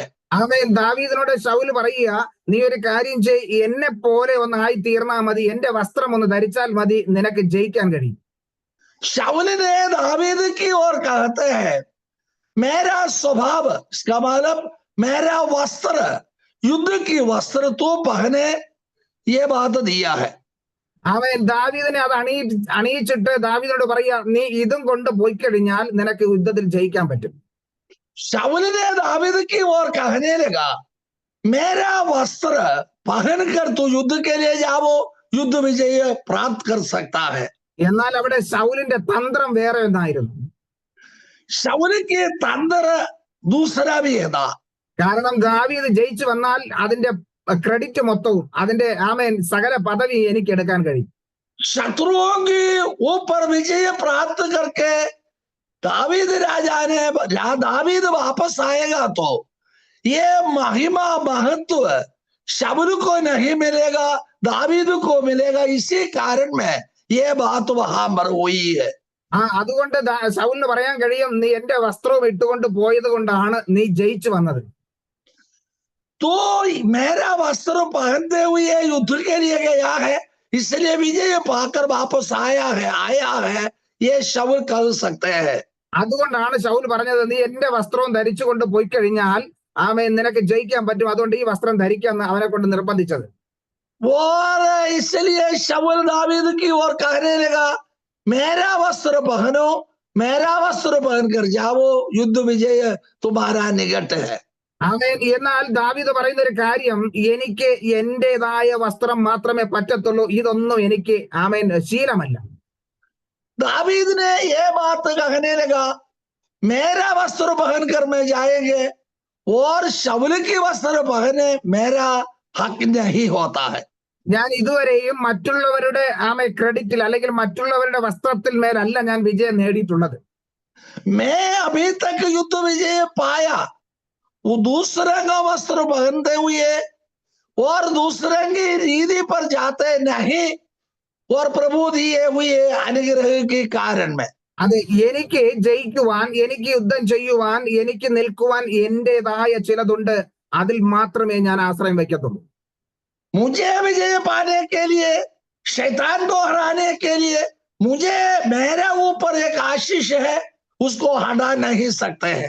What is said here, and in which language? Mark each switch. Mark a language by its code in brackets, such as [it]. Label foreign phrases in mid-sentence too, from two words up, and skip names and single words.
[ml] അവൻ ദാവീദിനോട് ശൗൽ പറയുക, നീ ഒരു കാര്യം ചെയ്, എന്നെ പോലെ ഒന്നായി തീർന്നാ മതി, എന്റെ വസ്ത്രം ഒന്ന് ധരിച്ചാൽ മതി, നിനക്ക് ജയിക്കാൻ കഴിയും. [hi] शाऊल ने दावीद की ओर कहते हैं, मेरा स्वभाव, इसका मतलब मेरा वस्त्र, युद्ध की वस्त्र तो पहने, ये बात दिया है। [ml] അവൻ ദാവീദിനെ അത് അണിയിച്ചിട്ട് ദാവീദിനോട് പറയുക, നീ ഇതും കൊണ്ട് പോയി കഴിഞ്ഞാൽ നിനക്ക് യുദ്ധത്തിൽ ജയിക്കാൻ പറ്റും. [hi] शाऊल ने दावीद की ओर कहने लगा, मेरा वस्त्र पहन कर तू युद्ध के लिए जाओ, युद्ध विजय प्राप्त कर सकता है। [ml] എന്നാൽ അവിടെ ശൗലിന്റെ തന്ത്രം വേറെ ഒന്നായിരുന്നു. [hi] शाऊल के तंत्र दूसरा भी था। [ml] കാരണം ദാവീദ് ജയിച്ചു വന്നാൽ അതിന്റെ ക്രെഡിറ്റ് മൊത്തവും അതിന്റെ ആമേൻ സകല പദവി എനിക്ക് എടുക്കാൻ കഴിയും. [hi] शत्रुओं के ऊपर विजय प्राप्त करके दावीद वापस आएगा तो ये महिमा महत्व शाऊल को नहीं मिलेगा, दावीद को मिलेगा। इसी कारण में ये बात वहां पर हुई है। [ml] അതുകൊണ്ട് ശൗലിന് പറയാൻ കഴിയും, നീ എന്റെ വസ്ത്രവും ഇട്ടുകൊണ്ട് പോയത് കൊണ്ടാണ് നീ ജയിച്ചു വന്നത്. [hi] तो मेरा वस्त्र पहनते हुए युद्ध के लिए गया है, इसलिए विजय पाकर वापस आया है, ये शाऊल कर सकते हैं। [ml] അതുകൊണ്ടാണ് ശൗൽ പറഞ്ഞത്, നീ എന്റെ വസ്ത്രവും ധരിച്ചുകൊണ്ട് പോയി കഴിഞ്ഞാൽ ആമേൻ നിനക്ക് ജയിക്കാൻ പറ്റും, അതുകൊണ്ട് ഈ വസ്ത്രം ധരിക്കാന്ന് അവനെ കൊണ്ട് നിർബന്ധിച്ചത്. [hi] और इसलिए शाऊल दावीद की ओर कहने लगा, मेरा वस्त्र पहनो, मेरा वस्त्र पहनकर जाओ, युद्ध विजय तुम्हारा निकट है। [ml] ആമേൻ. എന്നാൽ ദാവീദ് പറയുന്ന ഒരു കാര്യം, എനിക്ക് എന്റേതായ വസ്ത്രം മാത്രമേ പറ്റത്തുള്ളൂ, ഇതൊന്നും എനിക്ക് ആമേൻ ശീലമല്ല. [hi] दावीद ने ये बात कहने लगा, मेरा वस्त्र पहनकर मैं जाएंगे और शाऊल की वस्त्र पहने मेरा हक नहीं होता है। [ml] ഞാൻ ഇതുവരെയും മറ്റുള്ളവരുടെ ക്രെഡിറ്റിൽ അല്ലെങ്കിൽ മറ്റുള്ളവരുടെ വസ്ത്രത്തിൽ മേലല്ല ഞാൻ വിജയം നേടിയിട്ടുള്ളത്. [hi] मैं अभी तक युद्ध विजय पाया, वो दूसरे का वस्त्र पहनते हुए और दूसरे की रीति पर जाते नहीं, और प्रभु दिए हुए अनुग्रह के कारण में [ml] അത് എനിക്ക് ജയിക്കുവാൻ, എനിക്ക് യുദ്ധം ചെയ്യുവാൻ, എനിക്ക് നിൽക്കുവാൻ എന്റേതായ ചിലതുണ്ട്, അതിൽ മാത്രമേ ഞാൻ ആശ്രയം വയ്ക്കത്തുള്ളൂ. [hi] मुझे विजय पाने के लिए, शैतान को हराने के लिए मुझे, मेरे ऊपर एक आशीष है, उसको हटा नहीं सकते हैं।